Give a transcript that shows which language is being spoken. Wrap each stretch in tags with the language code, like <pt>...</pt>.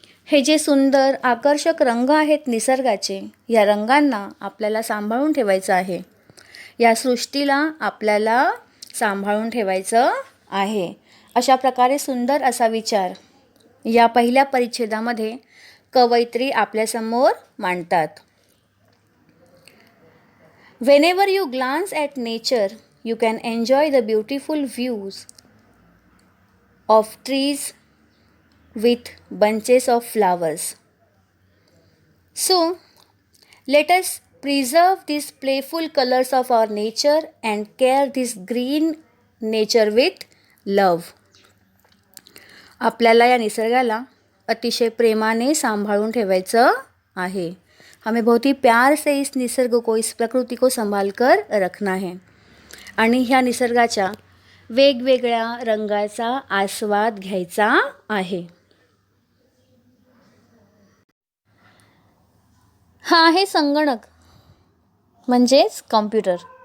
<mr>हे जे सुंदर आकर्षक रंग आहेत निसर्गाचे, या रंगांना आपल्याला सांभाळून ठेवायचं आहे. या सृष्टीला आपल्याला सांभाळून ठेवायचं आहे. अशा प्रकारे सुंदर असा विचार या पहिल्या परिच्छेदामध्ये कवयित्री आपल्यासमोर मांडतात.</mr> <en>Whenever you glance at nature, you can enjoy the beautiful views of trees with bunches of flowers. So, let us preserve these playful colors of our nature and care this green nature with love.</en> <mr>आपल्याला या निसर्गाला अतिशय प्रेमाने सांभाळून ठेवायचं आहे.</mr> <hi>हमें बहुत ही प्यार से इस निसर्ग को, इस प्रकृति को संभाल कर रखना है.</hi> <mr>आणि ह्या निसर्गाच्या वेगवेगळ्या रंगाचा आस्वाद घ्यायचा आहे. हा आहे संगणक म्हणजेच कॉम्प्युटर.</mr>